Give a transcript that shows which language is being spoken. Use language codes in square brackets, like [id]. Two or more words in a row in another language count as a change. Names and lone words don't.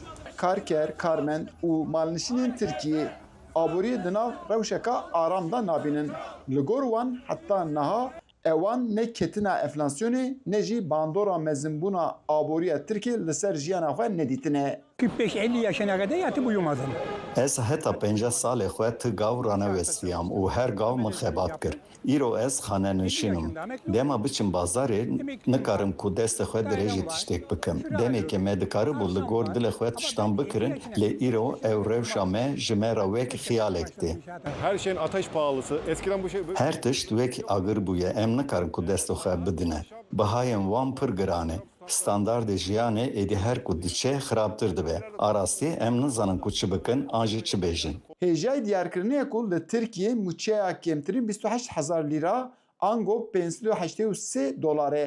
[ku] Karker, karmend û malnişînên Tirkiye aboriyê di nav rewşeka aram da nabînin. Li gor wan heta niha ewan ne ketina enflasyonê ne jî bandora mezinbûna aboriya Tirkiye li ser jiyana xwe nedîtine. [tr] 45-50 yaşına kadar yatıp uyumadım. [ku] Ez heta 50 salê xwe ti gav ranewestiyam û her gav min xebat kir. Îro ez xanenişînim. Dema biçim bazarê nikarim ku destê xwe dirêjî tiştek bikim. Demekê me dikaribû li gor dilê xwe tiştan bikirin lê îro ew rewşa me ji me re wek xiyalek tê. [tr] Her şeyin ateş pahalısı. Eskiden bu şey... [ku] Her tişt wek agir bûye em nikarin ku destê xwe bidine. Bihayên wan pir giran e. Standardê jiyanê êdî her ku diçe xirabtir dibe. Arastî em nizanin ku çi bikin an jî çi bêjin. Hêjayê diyarkirinê ku li Tirkiye mûçeya kêmtirîn 28,000 lîra ango 583 dolar e.